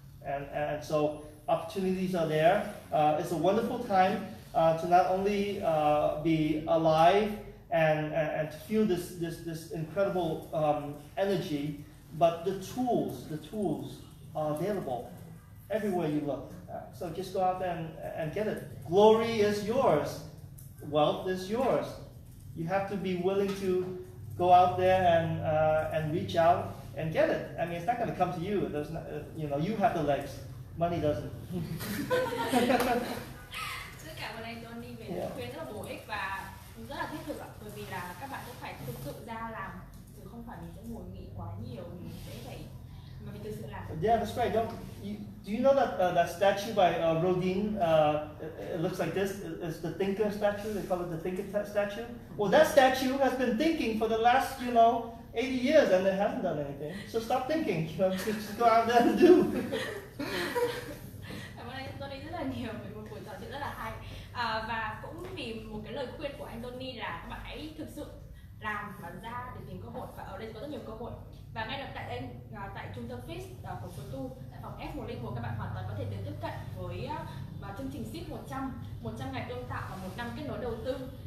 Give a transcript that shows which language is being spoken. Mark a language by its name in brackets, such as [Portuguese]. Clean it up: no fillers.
[English] And so opportunities are there. It's a wonderful time to not only be alive and to feel this incredible energy, but the tools are available everywhere you look. So just go out there and get it. Glory is yours. Wealth is yours. You have to be willing to go out there and reach out and get it. I mean, it's not going to come to you. There's not, you have the legs. Money doesn't. [Vietnamese] Rất cảm ơn anh Tony về lời khuyên rất là bổ ích và rất là thiết thực ạ. Bởi vì là các bạn cũng phải thực sự ra làm, chứ không phải mình sẽ ngồi nghĩ quá nhiều, mình sẽ phải mà mình thực sự làm. [English] Yeah, that's right. Do you know that that statue by Rodin? It looks like this. It's the thinker statue. They call it the thinker statue. Well, that statue has been thinking for the last 80 years and it hasn't done anything. So stop thinking. Just go out there and do. [Vietnamese] Cảm ơn anh Tony rất là nhiều về một buổi trò chuyện rất là hay. Và cũng vì một cái lời khuyên của anh Tony là các bạn hãy thực sự làm và ra để tìm cơ hội, và ở đây có rất nhiều cơ hội. Và ngay tại đây, tại trung tâm FIIS của FTU, tại phòng F101, các bạn hoàn toàn có thể tiếp cận với chương trình SIP 100 ngày ươm tạo và 1 năm kết nối đầu tư.